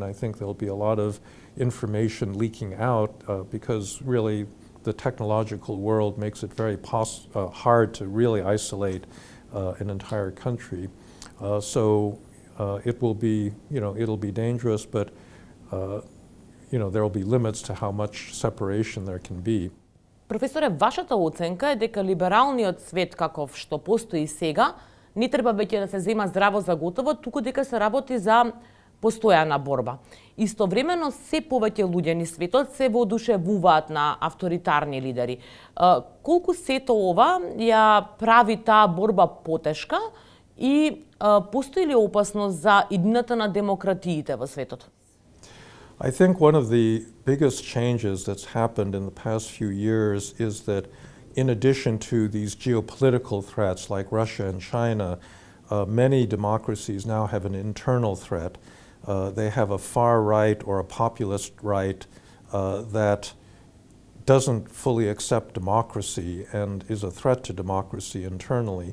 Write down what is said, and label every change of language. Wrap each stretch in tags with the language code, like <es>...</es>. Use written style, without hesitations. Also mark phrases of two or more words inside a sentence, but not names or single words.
<en>I think there'll be a lot of information leaking out because really the technological world makes it very hard to really isolate an entire country. So it will be, it'll be dangerous, but there will be limits to how much separation there can be.</en> <mk>Професоре, вашата оценка е дека либералниот свет каков што постои сега не треба веќе да се зема здраво за готово, туку дека се работи за постојана борба. Истовремено се повеќе луѓе ни светот се воодушевуваат на авторитарни лидери. Колку сето ова ја прави таа борба потешка и постои ли опасност за иднината на демократиите во светот?</mk> <en>I think one of the biggest changes that's happened in the past few years is that in addition to these geopolitical threats like Russia and China, many democracies now have an internal threat. They have a far right or a populist right that doesn't fully accept democracy and is a threat to democracy internally.</en>